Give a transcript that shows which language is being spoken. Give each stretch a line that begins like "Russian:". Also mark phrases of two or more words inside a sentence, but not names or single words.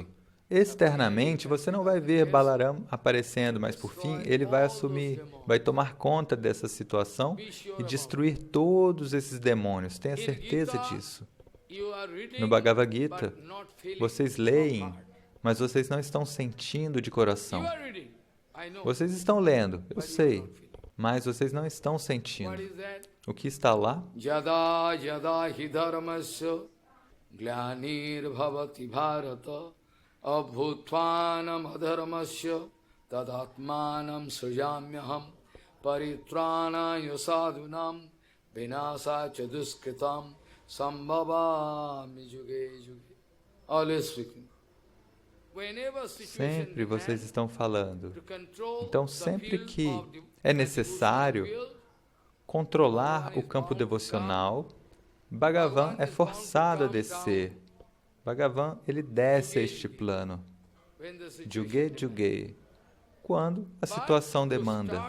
Portuguese: Externamente, você não vai ver Balaram aparecendo, mas por fim, ele vai assumir, vai tomar conta dessa situação e destruir todos esses demônios. Tenha certeza disso. No Bhagavad Gita, vocês leem, mas vocês não estão sentindo de coração. Vocês estão lendo, eu sei, mas vocês não estão sentindo. O que está lá?
Sanskrit: यदा यदा हि धर्मस्य ग्लानिर् भवति भारत अभ्युत्थानम् अधर्मस्य तदात्मानं सृजाम्यहम् परित्राणाय साधूनां विनाशाय च दुष्कृताम् सम्भवामि युगे युगे.
English: Always speaking.
Portuguese: Sempre vocês estão falando. Então, sempre que é necessário controlar o campo devocional, Bhagavan é forçado a descer. Bhagavan, ele desce a este plano,
Sanskrit: युगे युगे,
Portuguese: quando a situação demanda.